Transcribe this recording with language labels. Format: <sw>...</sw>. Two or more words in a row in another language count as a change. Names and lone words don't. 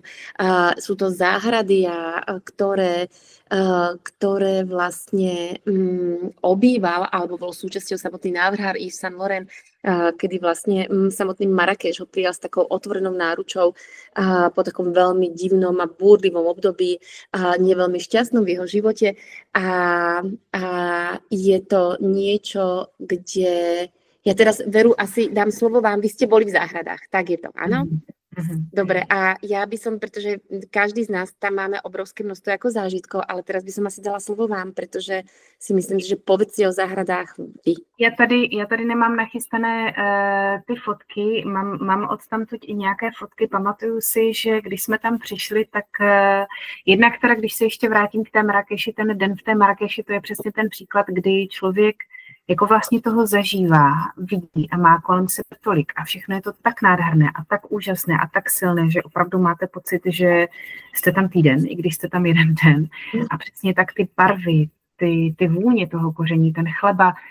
<sk>Sú to záhrady, ktoré vlastne obýval alebo bol súčasťou samotný návrhár Yves Saint Laurent, kedy vlastne samotný Marrakeš ho prijal s takou otvorenou náručou po takom veľmi divnom a búrlivom období, nie veľmi šťastnom v jeho živote a je to niečo, kde ja teraz Veru asi dám slovo vám, vy ste boli v záhradách, tak je to, áno? Dobre, a ja by som, pretože každý z nás tam máme obrovské množstvo ako zážitkov, ale teraz by som asi dala slovo vám, pretože si myslím, že povedzte o záhradách vy.</sk> <cs>Já tady nemám nachystané ty fotky, mám odtamtud i nějaké fotky, pamatuju si, že když jsme tam přišli, tak jednak teda, když se ještě vrátím k té Marrakeši, ten den v té Marrakeši, to je přesně ten příklad, kdy člověk jako vlastně toho zažívá, vidí a má kolem sebe tolik a všechno je to tak nádherné a tak úžasné a tak silné, že opravdu máte pocit, že jste tam týden, i když jste tam jeden den a přesně tak ty barvy, ty vůně toho koření, ten chleba,</cs>